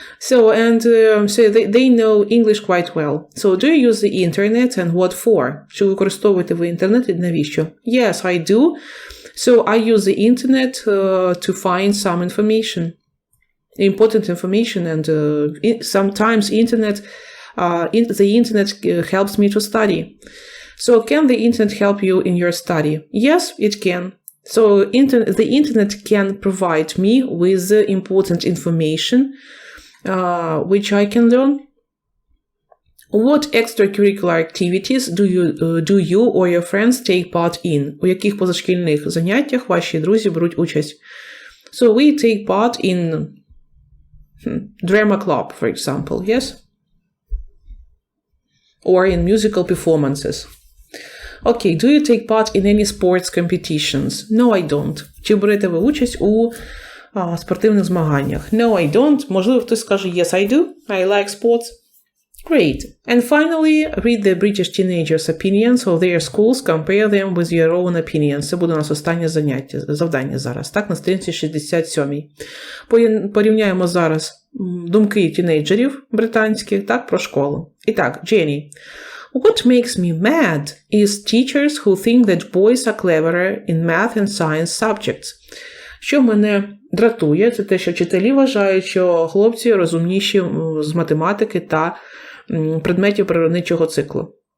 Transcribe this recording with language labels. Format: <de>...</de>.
<en>So they know English quite well. So do you use the internet and what for?</en> <uk>Чи використовуєте ви інтернет і навіщо?</uk> <en>Yes, I do. So I use the internet to find some information, important information, and sometimes the internet helps me to study. So can the internet help you in your study? Yes, it can. So the internet can provide me with important information which I can learn. What extracurricular activities do you or your friends take part in?</en> <uk>У яких позашкільних заняттях ваші друзі беруть участь?</uk> <en>So we take part in drama club, for example, yes? Or in musical performances. Okay, do you take part in any sports competitions? No, I don't.</en> <uk>Чи берете ви участь у спортивних змаганнях?</uk> <en>No, I don't.</en> <uk>Можливо, хтось скаже,</uk> <en>yes, I do. I like sports. Great. And finally, read the British teenagers' opinions of their schools, compare them with your own opinions.</en> <uk>Це буде у нас останнє завдання зараз, так, на сторінці 67. Порівняємо зараз думки тінейджерів британських, так, про школу. І так, Jenny.</uk> <en>What makes me mad is teachers who think that boys are cleverer in math and science subjects.</en> <uk>Що мене дратує, це те, що вчителі вважають, що хлопці розумніші з математики та предметів природничого циклу.</uk>